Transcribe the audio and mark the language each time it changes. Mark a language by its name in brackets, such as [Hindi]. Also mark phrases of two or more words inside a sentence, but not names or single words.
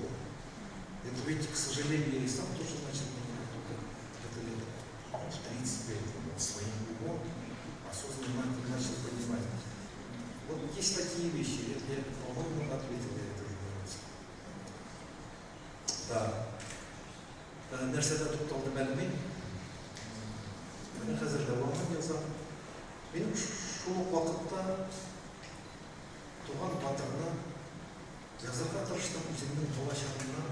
[Russian] Это ведь, к сожалению, я и сам тоже начал это лет в 30 лет своим умом осознанно начал понимать. Вот есть такие вещи, я, по-моему, ответил я это журналисту. Да. [Tatar] Нәрсәдә тукталды белмим. Менә хәзер дәвамын язам. Мин шул вакытта туган батырны язарга тырыштым үземнең балачагымнан.